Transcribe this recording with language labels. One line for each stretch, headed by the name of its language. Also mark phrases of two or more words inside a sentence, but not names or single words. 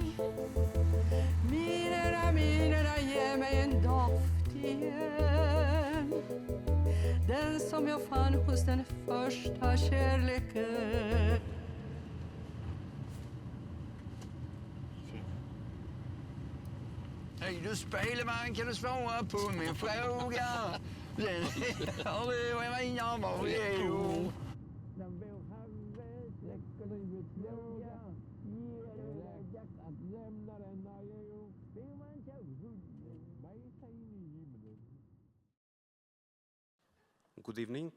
Swedish: Minerna, ge mig en doft igen. Den som jag fann hos den första kärleken. Hej du spelman, kan du svara på min fråga? Har du vad jag var redo?
English: Good evening.